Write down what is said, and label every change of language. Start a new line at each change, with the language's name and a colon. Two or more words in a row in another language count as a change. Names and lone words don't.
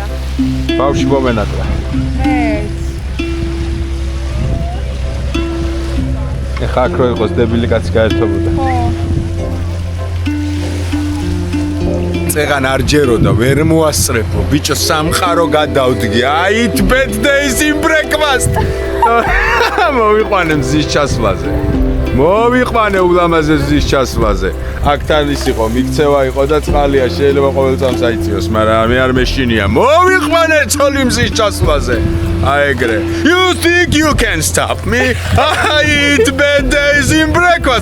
Georgian: ბავში მომენატრა. ეხა აქ რო იყოს დებილი კაცი გაერთობოდა. წეღან არ ჯეროდა, ვერ მოასწრებო, ბიჭო სამყარო გადავდგე.
English: Eat bad days in breakfast.
Georgian: მოვიყვანე მზის ჩასვლაზე. მოვიყვანე ულამაზე მზის ჩასვლაზე. აქ თან ის იყო, მიქცევა იყო და წყალია, შეიძლება ყოველ წამს აიწიოს, მაგრამ მე არ მეშინია. მოვიყვანე ცოლი მზის ჩასვლაზე. აი ეგრე.
English: You think you can stop me? I eat bad days in breakfast.